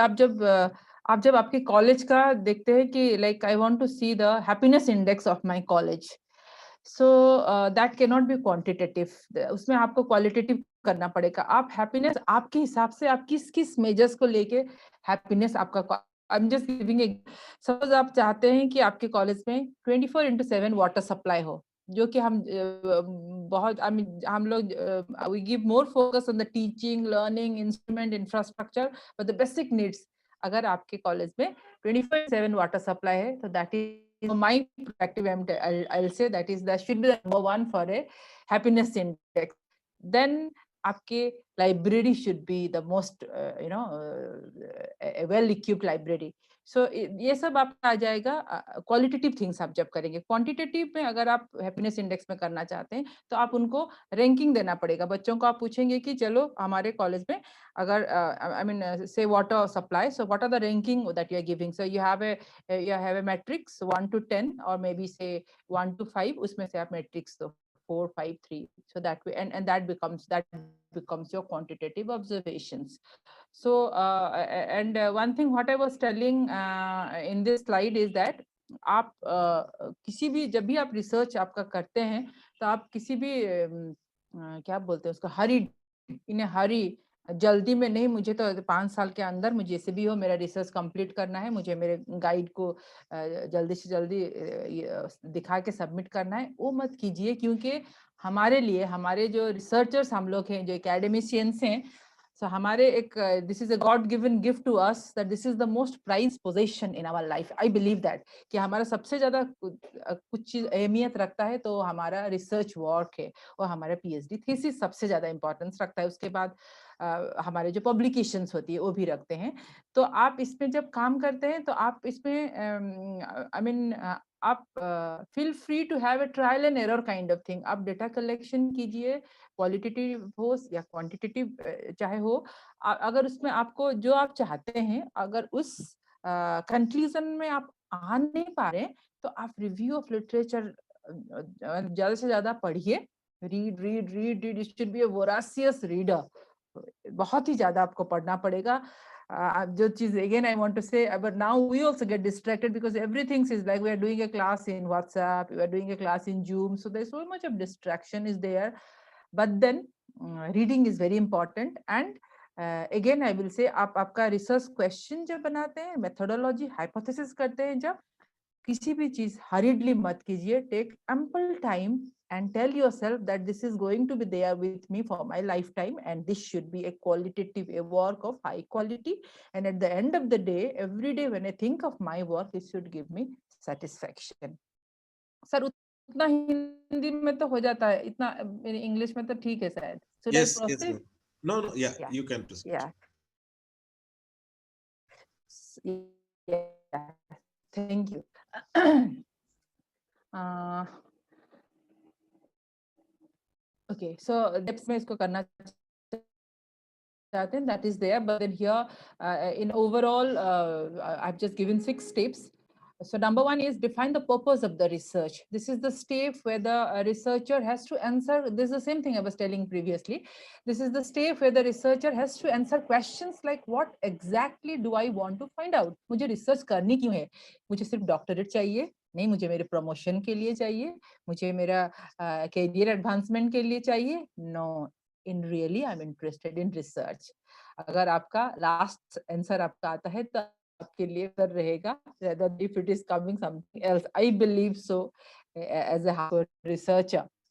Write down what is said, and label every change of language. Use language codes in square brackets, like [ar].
[hi] आप जब आपके कॉलेज का देखते हैं कि [en] like I want to see the happiness index of my college. So that cannot be quantitative. [hi] उसमें आपको qualitative करना पड़ेगा. आप happiness आपके हिसाब से आप किस measures को लेके happiness आपका, [en] I'm just giving a, [hi] suppose आप चाहते हैं कि आपके कॉलेज में 24/7 वाटर सप्लाई हो, जो कि हम बहुत हम लोग [en] we give more focus on the teaching, learning, instrument, infrastructure, but the basic needs. [hi] अगर आपके कॉलेज में 24/7 वाटर सप्लाई है, तो [en] that is my perspective. I'll say that should be the number 1 for a happiness index. Then आपके library should be the most a well equipped library. [hi] So ये सब आपका आ जाएगा qualitative things आप जब करेंगे. Quantitative में अगर आप happiness index में करना चाहते हैं, तो आप उनको ranking देना पड़ेगा. बच्चों को आप पूछेंगे कि चलो हमारे कॉलेज में अगर [en] I mean say water supply, so what are the ranking that you are giving? So you have a matrix 1 to 10 or maybe say 1 to 5, [hi] उसमें से आप [en] matrix दो 4, 5, 3. So that way, and that becomes your quantitative observations. So and one thing what I was telling in this slide is that [hi] आप किसी भी जब भी आप रिसर्च आपका करते हैं, तो आप किसी भी क्या बोलते हैं उसको हरी जल्दी में नहीं, मुझे तो 5 साल के अंदर मुझे जैसे भी हो मेरा रिसर्च कंप्लीट करना है, मुझे मेरे गाइड को जल्दी से जल्दी दिखा के सबमिट करना है, वो मत कीजिए. क्योंकि हमारे लिए हमारे जो रिसर्चर्स हम लोग हैं, जो एकेडमिशियंस हैं, so हमारे एक [en] this is a God given gift to us, that this is the most prized possession in our life. I believe that [hi] कि हमारा सबसे ज्यादा कुछ चीज अहमियत रखता है तो हमारा रिसर्च वर्क है, और हमारा पीएचडी थीसिस सबसे ज्यादा इंपॉर्टेंस रखता है. उसके बाद हमारे जो पब्लिकेशंस होती है वो भी रखते हैं. तो आप इसमें जब काम करते हैं तो आप इसमें I mean आप [en] feel free to have a trial and error kind of thing. [hi] आप डेटा कलेक्शन कीजिए, क्वालिटेटिव हो या क्वांटिटेटिव चाहे हो, अगर उसमें आपको जो आप चाहते हैं, अगर उस कंक्लूजन में आप आ नहीं पा रहे, तो आप रिव्यू ऑफ लिटरेचर ज्यादा से ज्यादा पढ़िए. [en] Read it should be a voracious reader. [hi] बहुत ही ज्यादा आपको पढ़ना पड़ेगा. जो चीज [en] again I want to say, but now we also get distracted because everything is like we are doing a class in WhatsApp, we are doing a class in Zoom, so there's so much of distraction is there. But then reading is very important. And again I will say, [hi] आप आपका research question जब बनाते हैं, methodology hypothesis करते हैं, जब किसी भी चीज hurriedly मत कीजिए. [en] Take ample time and tell yourself that this is going to be there with me for my lifetime, and this should be a qualitative, a work of high quality, and at the end of the day, every day when I think of my work, it should give me satisfaction. [hi] Sir उतना हिंदी में तो हो जाता है, इतना मेरे English में तो ठीक है शायद. [en] Should I Yes, yes, proceed? ma'am. No, no, yeah, Yeah. you can proceed. Yeah. Yeah. Thank you. uh, okay, so depth [hi] में इसको करना चाहते हैं, [en] that is there, but then here in overall I've just given 6 steps. So number 1 is define the purpose of the research. This is the step where the researcher has to answer. This is the same thing I was telling previously. This is the step where the researcher has to answer questions like what exactly do I want to find out? [hi] मुझे research करनी क्यों है? मुझे सिर्फ doctorate चाहिए? नहीं, मुझे मेरे प्रमोशन के लिए चाहिए, मुझे मेरा कैरियर एडवांसमेंट के लिए चाहिए? [en] No, in really I am interested in research. [hi] अगर आपका लास्ट आंसर आपका आता है तो आपके लिए कर रहेगा, [en] rather if it is coming something else. I believe so as a researcher.